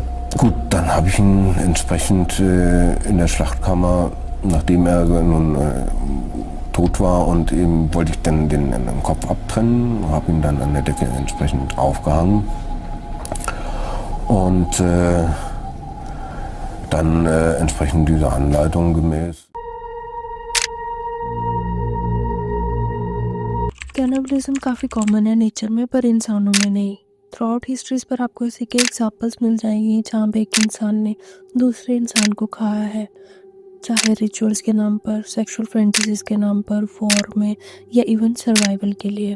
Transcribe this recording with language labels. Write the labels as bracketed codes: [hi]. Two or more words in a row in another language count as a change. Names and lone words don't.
[de] Gut, dann habe ich ihn entsprechend in der Schlachtkammer, nachdem er nun tot war, und eben wollte ich dann den Kopf abtrennen, habe ihn dann an der Decke entsprechend aufgehangen und dann entsprechend dieser Anleitung gemäß. [hi] कैनिबलिज्म काफ़ी कॉमन है नेचर में, पर इंसानों में नहीं। [en] throughout histories [hi] पर आपको ऐसे कई एग्जाम्पल्स मिल जाएंगे जहाँ पे एक इंसान ने दूसरे इंसान को खाया है, चाहे रिचुअल्स के नाम पर, [en] sexual fantasies [hi] के नाम पर, वॉर में, या इवन सर्वाइवल के लिए।